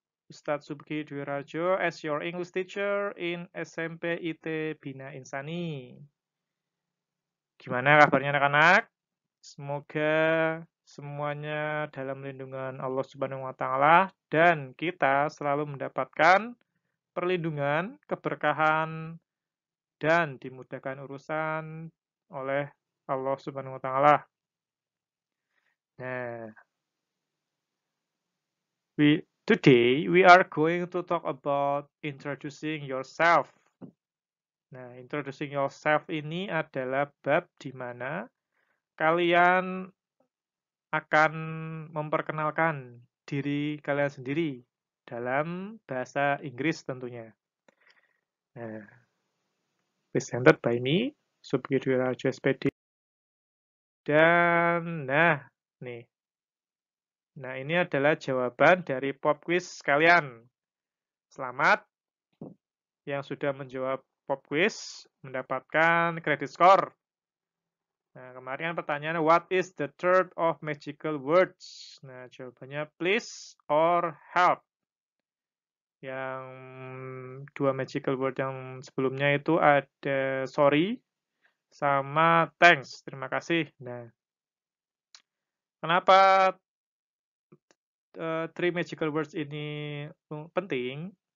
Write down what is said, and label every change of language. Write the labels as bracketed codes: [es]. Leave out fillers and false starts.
[en] Ustadz Subki Dwi Rajo as your English teacher in SMP IT Bina Insani. [id] Gimana kabarnya anak-anak? Semoga semuanya dalam lindungan Allah Subhanahu wa taala dan kita selalu mendapatkan perlindungan, keberkahan dan dimudahkan urusan oleh Allah Subhanahu wa taala. [en] Nah, today we are going to talk about introducing yourself. [id] Nah, introducing yourself ini adalah bab di mana kalian akan memperkenalkan diri kalian sendiri dalam bahasa Inggris tentunya. [en] Nah, presented by me, Subki Dwi Rajo SPD. [id] Dan, nih. Nah, ini adalah jawaban dari pop quiz kalian. Selamat yang sudah menjawab pop quiz mendapatkan credit score. [en] Nah, [id] kemarin pertanyaan [en] what is the third of magical words? [id] Nah, jawabannya please or help. Yang dua magical word yang sebelumnya itu ada sorry sama thanks, terima kasih. Nah, kenapa three magical words ini penting?